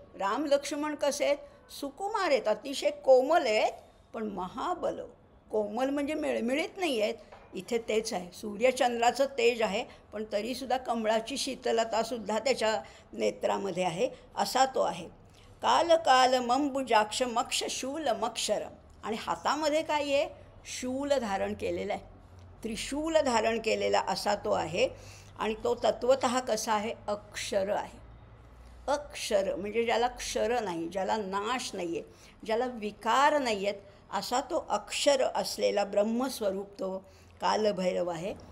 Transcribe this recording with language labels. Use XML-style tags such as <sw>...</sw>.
<mr>राम लक्ष्मण कसे आहेत? सुकुमार आहेत, अतिशय कोमल आहेत, पण महाबलो. कोमल म्हणजे मिळमिळीत नाही आहेत. इथे तेच आहे, सूर्यचंद्राचं तेज आहे, पण तरीसुद्धा कमळाची शीतलतासुद्धा त्याच्या नेत्रामध्ये आहे, असा तो आहे.</mr> <sa>काल काल मंबुजाक्ष मक्ष शूल मक्षरम.</sa> <mr>आणि हातामध्ये काय आहे? शूल धारण केलेला आहे, त्रिशूल धारण केलेला असा तो आहे. आणि तो तत्वतः कसा आहे? अक्षर आहे. अक्षर म्हणजे ज्याला क्षर नाही, ज्याला नाश नाही आहे, ज्याला विकार नाही आहेत, असा तो अक्षर असलेला ब्रह्मस्वरूप तो कालभैरव आहे.</mr>